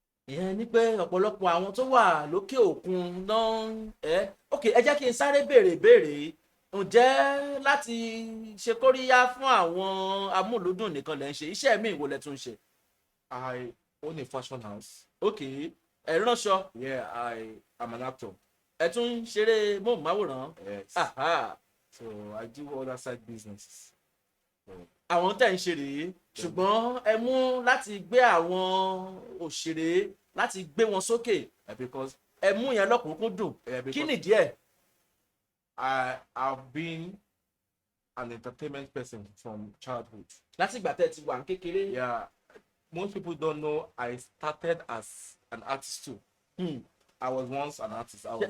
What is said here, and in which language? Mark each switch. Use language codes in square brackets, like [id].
[yo] Ìyẹn ni pé ọ̀pọ̀lọpọ̀ àwọn tó wà lókè òkun náà ok ẹ jẹ́ kí n sáré béèrè ǹjẹ́ láti ṣe kóríyá fún àwọn amúlùúdùn nìkan lẹ́ ń ṣe iṣẹ́ míì wo lẹ tún ṣe. [en] I own a fashion house. [yo] Ok ẹ ránṣọ. [en] Yeah, I am an actor. [yo] Ẹ tún ṣeré móhùnmáwòrán. [en] Yes. So I do other side businesses. [yo] Àwọn tẹ̀ ń ṣe rèé ṣùgbọ́n ẹ mú láti gbé àwọn òṣèré láti gbé wọn sókè [en] Because [yo] ẹ mú yẹn lọ́kùnkúndùn kí nìdí ẹ̀. [en] I've been an entertainment person from childhood. [yo] Láti ìgbà tẹ́ ti wà ní kékeré. [en] Yeah, most people don't know I started as an artist too. I was once an artist. I was